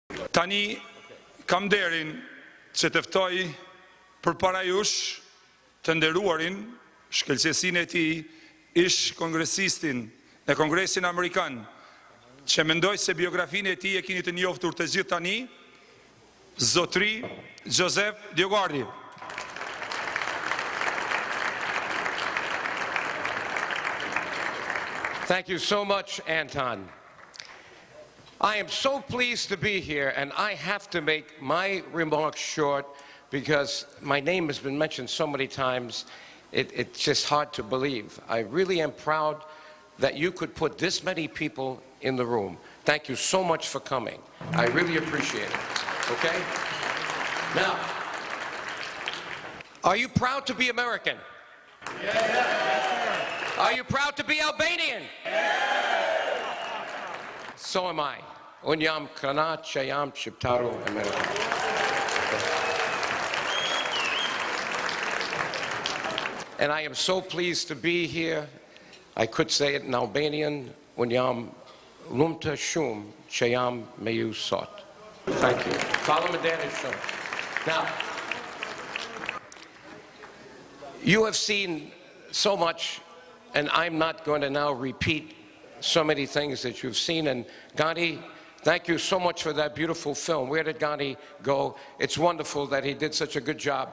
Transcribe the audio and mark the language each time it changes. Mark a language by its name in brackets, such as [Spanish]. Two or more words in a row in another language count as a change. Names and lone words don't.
[Albanian] Tani kam derin që të ftoj përpara jush të nderuarin shkëlqësinë e tij ish kongresistin e Kongresin Amerikan, që mendoj se biografinë e tij e keni të njohur të gjithë tani, Zotri DioGuardi. [English] Thank you so much, Anton. I am so pleased to be here, and I have to make my remarks short because my name has been mentioned so many times, it's just hard to believe. I really am proud that you could put this many people in the room. Thank you so much for coming. I really appreciate it, okay? Now, are you proud to be American? Yeah. Are you proud to be Albanian? Yeah. So am I. [Albanian] Unë jam krenat që jam shqiptaro Amerikan. [English] And I am so pleased to be here. I could say it in Albanian. [Albanian] Unë jam lumtë shumë që jam me ju sot. [English] Thank you. [Albanian] Faleminderit shumë. [English] Now, you have seen so much, and I'm not going to now repeat so many things that you've seen. And Gandhi, thank you so much for that beautiful film. Where did Gandhi go? It's wonderful that he did such a good job.